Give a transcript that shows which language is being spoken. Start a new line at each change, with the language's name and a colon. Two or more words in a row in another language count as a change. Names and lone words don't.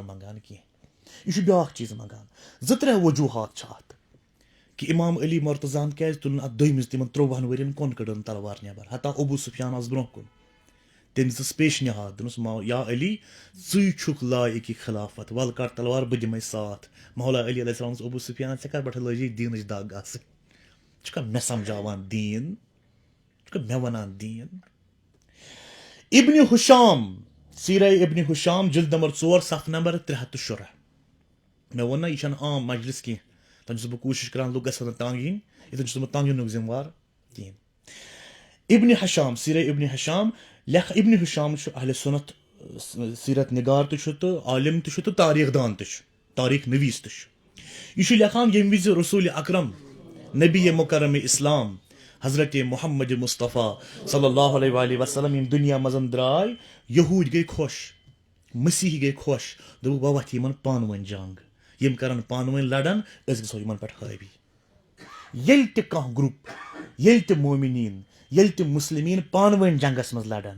Kashmiri: منٛگان کینٛہہ یہِ چھُ بیٛاکھ چیٖز منٛگان 2-3 وجوٗہات چھِ اَتھ کہِ امام علی مرتضان کیازِ تُل نہٕ اَتھ دوٚیمِس تِمن 13 ؤرین کۄن کٔڑٕن تلوار نٮ۪بر حتا ابوٗ سفیان آس برونٛہہ کُن تٔمۍ دِژٕس پیشنِہاد دوٚپنس یا علی ژٕے چھُکھ لایق یہِ خلافت وَلہٕ کڑ تلوار بہٕ دِمے ساتھ مولا علی
Arabic: علیہ السلام
Kashmiri: ابوٗ سفیان ژےٚ کر پٮ۪ٹھٕ لٲجی دیٖنٕچ دگ آسٕنۍ ژٕ چھُکھا مےٚ سمجھاوان دیٖن ژٕ چھُکھا مےٚ وَنان دیٖن ابنِ حشام سیٖرہ ابنِ حشام جلد نمبر 4 صفحہ نمبر 316 مےٚ ووٚن نہ یہِ چھنہٕ عام مجلس کینٛہہ تَنہٕ چھُس بہٕ کوٗشِش کران لُکھ گژھن نہٕ تنٛگ یِنۍ یِتھن چھُس بہٕ تنٛگ یِنُک ذِمہٕ وار کِہیٖنۍ ابنِ حشام سیٖرہ ابنِ حشام ابنِ حشام چھُ اہلِ سُنت سیٖرت نگار تہِ چھُ تہٕ عالم تہِ چھُ تہٕ تاریٖخ دان تہِ چھُ تاریٖخ نویٖس تہِ چھُ یہِ چھُ لیکھان ییٚمہِ وِزِ رسوٗلِ اکرم نبی مُکرم اسلام حضرت محمد مصطفیٰ
Arabic: صلی اللہ علیہ وسلم
Kashmiri: یِم دُنیا منٛز درٛاے یہوٗدۍ گٔے خۄش مسیح گٔے خۄش دوٚپُکھ بہٕ وَتھٕ یِمن پانہٕ ؤنۍ جنگ یِم کرن پانہٕ ؤنۍ لڑن أسۍ گژھو یِمن پٮ۪ٹھ حٲوی ییٚلہِ تہِ کانٛہہ گرُپ ییٚلہِ تہِ مومِنیٖن ییٚلہِ تہِ مُسلمیٖن پانہٕ ؤنۍ جنگس منٛز لڑن